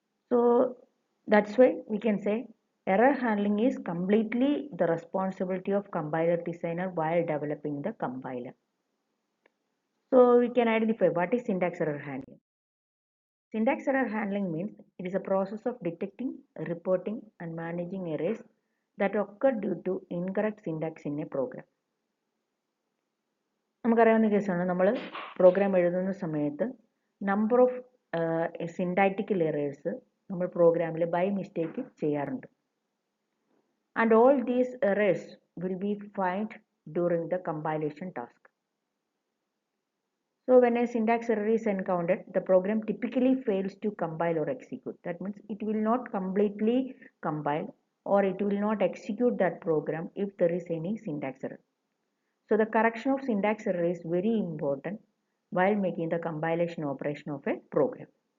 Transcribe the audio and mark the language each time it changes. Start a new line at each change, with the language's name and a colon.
English: So that's why we can say error handling is completely the responsibility of compiler designer while developing the compiler. So we can identify what is syntax error handling. Syntax error handling means it is a process of detecting, reporting and managing errors that occur due to incorrect syntax in a program.
Malayalam: നമുക്കറിയാവുന്ന കേസാണ്, നമ്മൾ programme എഴുതുന്ന സമയത്ത്
English: number of syntactical errors
Malayalam: നമ്മൾ പ്രോഗ്രാമിൽ
English: by mistake
Malayalam: ചെയ്യാറുണ്ട്.
English: And all these errors will be find during the compilation task. So when a syntax error is encountered, the program typically fails to compile or execute. That means it will not completely compile or it will not execute that program if there is any syntax error. So the correction of syntax error is very important while making the compilation operation of a program.